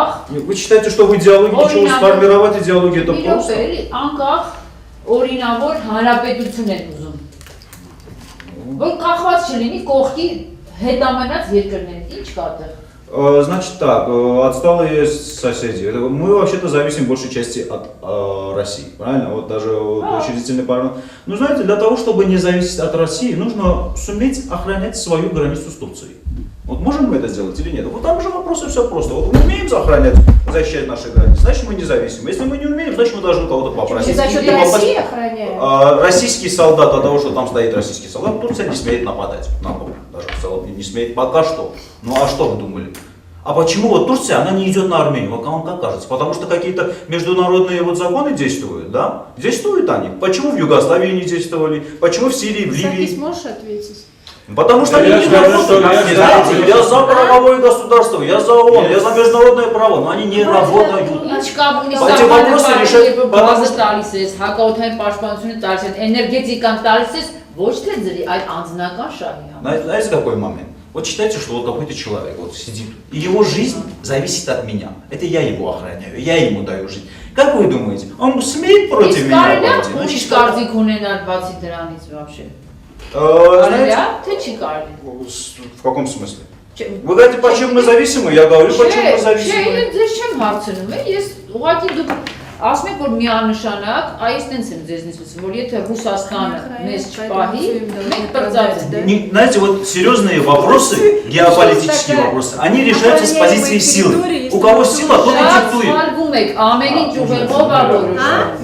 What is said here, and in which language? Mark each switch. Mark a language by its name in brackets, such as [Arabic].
[Russian] Вы считаете, что в идеологии ничего сформировать идеологию это просто? [Armenian] Անկախ օրինավոր հանրապետություն են ուզում։ Որ կախված չլինի կողքի հետամնաց երկրներից, ինչ կա այդտեղ։ [Russian] Значит так, отсталые соседи. Мы вообще-то зависим в большей части от России, правильно? Вот даже учредительный парламент. Ну, знаете, для того, чтобы не зависеть от России, нужно суметь охранять свою границу с Турцией. Вот можем мы это сделать или нет? Вот там же вопросы все просто. Вот мы умеем защищать наши границы, значит мы независимы. Если мы не умеем, значит мы должны кого-то попросить. За счет России охраняем? Российский солдат, от того, что там стоит российский солдат, Турция не смеет нападать на Бога. Даже в целом не смеет пока что. Ну а что вы думали? А почему вот Турция, она не идет на Армению? Вот вам как кажется? Потому что какие-то международные вот законы действуют, да? Действуют они. Почему в Югославии не действовали? Почему в Сирии, в Ливии? Садись, можешь ответить? Потому что они не работают. Я за правовое государство, я за ООН, я за международное право, но они не работают. [Armenian] չկա ունի Բայց վոպրոսը [Russian] решать, [Armenian] բազը տալիս ես, հակաօդային պաշտպանությունը տալիս ես, էներգետիկան տալիս ես, ոչ թե ձրի, այլ անձնական շահի համար։ [Russian] Знаете, какой момент? Вот считайте, что вот какой-то человек вот сидит, и его жизнь зависит от меня. Это я его охраняю, я ему даю жизнь. Как вы думаете, он смеет против меня пойти? Ну, [Armenian] Ուրիշ կարծիք ունենալ բացի դրանից [Russian] вообще։ Знаете, [Armenian] Թե չի կարելի։ [Russian] в каком смысле? Вы говорите, почему мы зависимы? Я говорю, почему мы зависимы. [Armenian] Չէ, ձեզ չեմ հարցնում, ես ուղղակի դուք ասում եք, որ միանշանակ, այս տենց եմ ձեզնից լսում, որ եթե Ռուսաստանը մեզ չպահի, մենք պրծած։ [Russian] Знаете, вот серьезные вопросы, геополитические вопросы, они решаются с позиции силы. У кого сила, тот и диктует. [Armenian] Սարվում եք, ամեն ինչ ուղեղով ավորոշում։